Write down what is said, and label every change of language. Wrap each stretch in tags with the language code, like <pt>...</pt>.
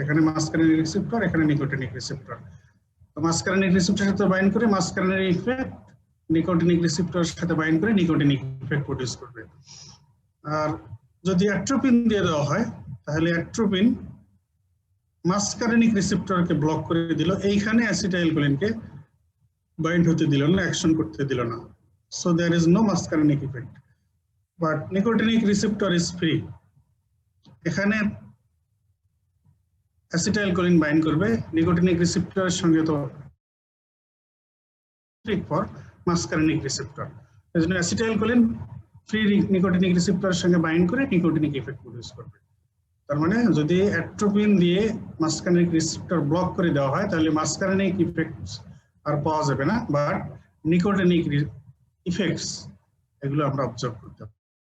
<bn>এখানে muscarinic receptor, এখানে nicotinic receptor. তো মাস্কারিনিক রিসেপ্টরের সাথে বাইন্ড করে মাস্কারিনিক ইফেক্ট, নিকোটিনিক রিসেপ্টরের সাথে বাইন্ড করে নিকোটিনিক ইফেক্ট প্রডিউস করবে। আর যদি অ্যাট্রোপিন দিয়ে দেওয়া হয়, তাহলে অ্যাট্রোপিন মাস্কারিনিক রিসেপ্টরকে ব্লক করে দিল, এইখানে অ্যাসিটাইলকোলিনকে bind হতে দিল না, অ্যাকশন করতে দিল না।</bn> <en>So there is no muscarinic effect, but nicotinic receptor is free.</en> <bn>এখানে acetylcholine bind করবে, nicotinic receptor এর সঙ্গে তো for muscarinic receptor, এজন্য acetylcholine free nicotinic receptor এর সঙ্গে bind করে nicotinic effect প্রডিউস করবে। তার মানে যদি atropine দিয়ে muscarinic receptor ব্লক করে দেওয়া হয়, তাহলে muscarinic effects আর পাওয়া যাবে না, বাট নিকোটিনিক ইফেক্টস এগুলো আমরা অবজার্ভ করতে পারি।</bn>